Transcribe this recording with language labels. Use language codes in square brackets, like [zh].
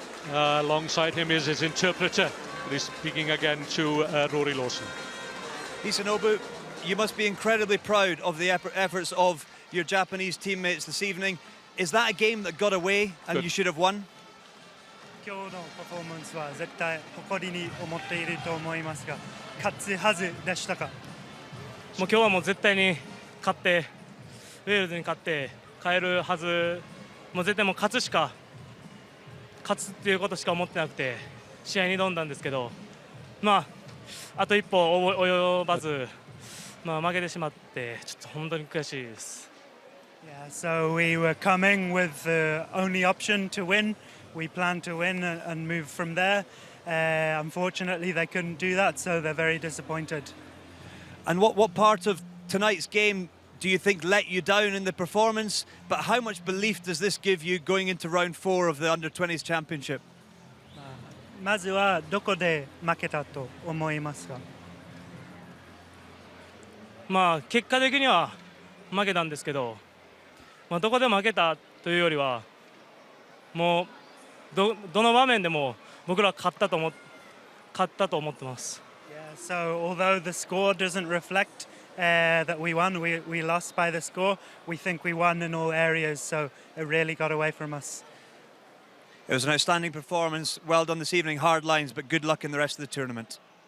[en] Alongside him is his interpreter. He's speaking again to Rory Lawson. Hisanobu, you must be incredibly proud of the efforts of your Japanese teammates this evening. Is that a game that got away and you should have won? [ja] 今日のパフォーマンスは絶対誇りに思っていると思いますが、勝つはずでしたか？もう今日はもう絶対に勝って、ウェールズに勝って帰るはず、もう絶対もう勝つっていうことしか思ってなくて試合に挑んだんですけど、まああと一歩及ばず、まあ負けてしまってちょっと本当に悔しいです。 [en] Yeah, so we were coming with the only option to win. We planned to win and move from there. Unfortunately, they couldn't do that, so they're very disappointed. And what part of tonight's game do you think let you down in the performance? But how much belief does this give you going into round 4 of the Under-20s Championship? [ja] まずはどこで負けたと思いますか？まあ結果的には負けたんですけど、まあどこで負けたというよりはもうどの場面でも僕らは勝ったと思ってます。 [en] Yeah, so although the score doesn't reflect that we won, we lost by the score. We think we won in all areas, so it really got away from us. It was an outstanding performance. Well done this evening. Hard lines, but good luck in the rest of the tournament.